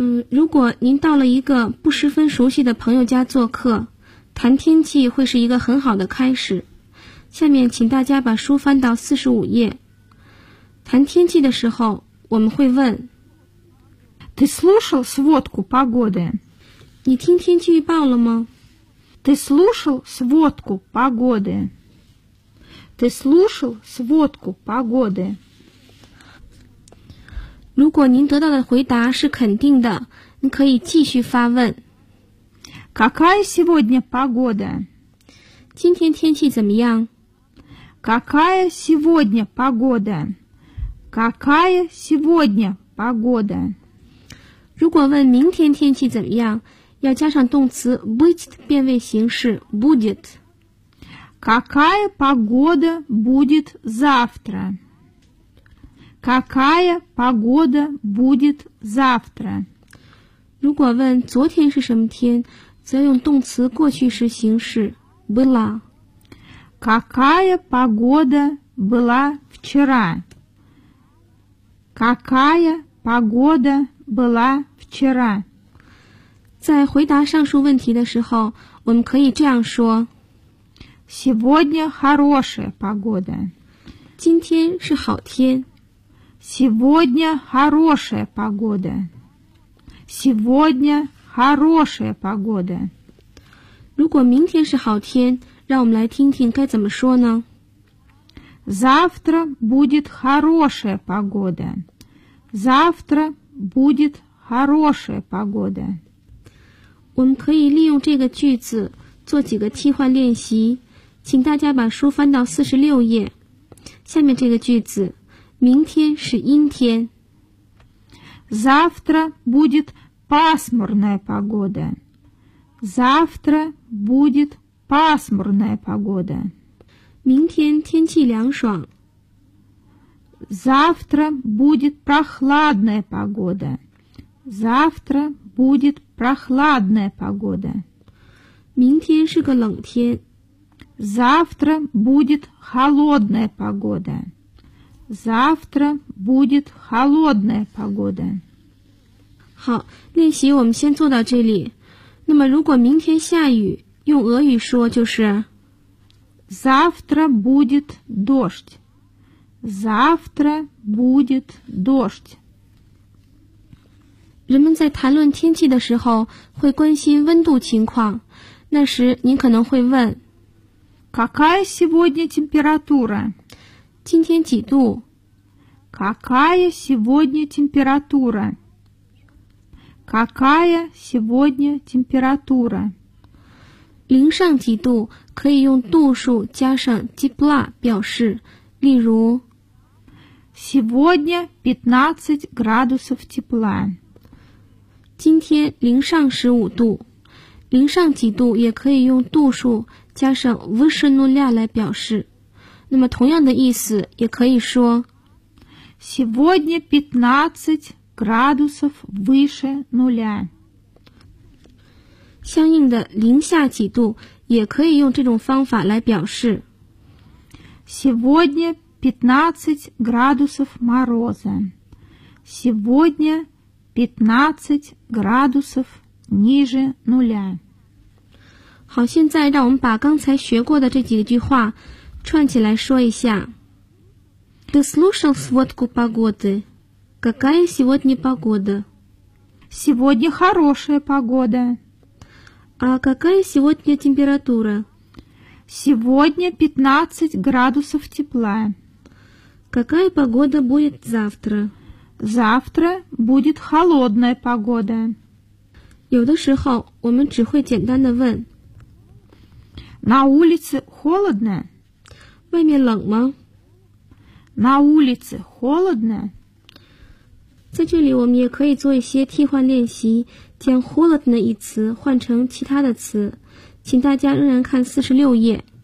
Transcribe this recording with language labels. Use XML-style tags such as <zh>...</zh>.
<zh>如果您到了一个不十分熟悉的朋友家做客，谈天气会是一个很好的开始。下面请大家把书翻到45页。谈天气的时候，我们会问</zh> <ru>Ты слушал сводку погоды?</ru> <zh>你听天气预报了吗？</zh> <ru>Ты слушал сводку погоды? Ты слушал сводку погоды?</ru> <zh>如果您得到的回答是肯定的，你可以继续发问</zh> <ru>Какая сегодня погода?</ru> <zh>今天天气怎么样？</zh> <ru>Какая сегодня погода? Какая сегодня погода?</ru> <zh>如果问明天天气怎么样，要加上动词 быть 的变位形式 будет.</zh> <ru>Какая погода будет завтра? Какая погода будет завтра?</ru> <zh>如果问昨天是什么天，则用动词过去时形式 была.</zh> <ru>Какая погода была вчера? Какая погода была вчера?</ru> <zh>在回答上述问题的时候，我们可以这样说</zh> <ru>Сегодня хорошая погода.</ru> <zh>今天是好天</zh> <ru>Сегодня хорошая погода. Сегодня хорошая погода.</ru> <zh>如果明天是好天，让我们来听听该怎么说呢</zh> <ru>Завтра будет хорошая погода. Завтра будет хорошая погода.</ru> <zh>我们可以利用这个句子做几个替换练习，请大家把书翻到46页。下面这个句子，明天是阴天。</zh> <ru>Завтра будет пасмурная погода. Завтра будет пасмурная погода.</ru> <zh>明天天气凉爽。</zh> <ru>Завтра будет прохладная погода. Завтра будет прохладная погода.</ru> <zh>明天是个冷天。</zh> <ru>Завтра будет холодная погода. Завтра будет холодная погода.</ru> <zh>好，练习我们先做到这里。那么如果明天下雨，用俄语说就是</zh> <ru>Завтра будет дождь. Завтра будет дождь.</ru> <zh>人们在谈论天气的时候会关心温度情况，那时您可能会问</zh> <ru>Какая сегодня температура?</ru> <zh>今天几度？</zh> <ru>Какая сегодня температура? Какая сегодня температура?</ru> <zh>零上几度可以用度数加上 тепла 表示，例如</zh> <ru>Сегодня 15 градусов тепла.</ru> <zh>今天零上15度。零上几度也可以用度数加上</zh> <ru>выше нуля</ru> <zh>来表示。那么同样的意思也可以说</zh> <ru>Сегодня 15 градусов выше нуля.</ru> <zh>相应的零下几度也可以用这种方法来表示。</zh> <ru>Сегодня 15 градусов мороза. Сегодня 15 градусов ниже нуля. 好，现在让我们把刚才学过的这几句话串起来说一下。 Ты слушал сводку погоды? Какая сегодня погода? Сегодня хорошая погода. А какая сегодня температура? Сегодня 15 градусов тепла. Какая погода будет завтра? Завтра будет холодная погода.</ru> <zh>有的时候我们只会简单的问</zh> <ru>На улице холодно?</ru> <zh>外面冷吗?</zh> <ru>На улице холодно?</ru> <zh>在这里我们也可以做一些替换练习，将 холодно 一词换成其他的词，请大家仍然看46页。</zh>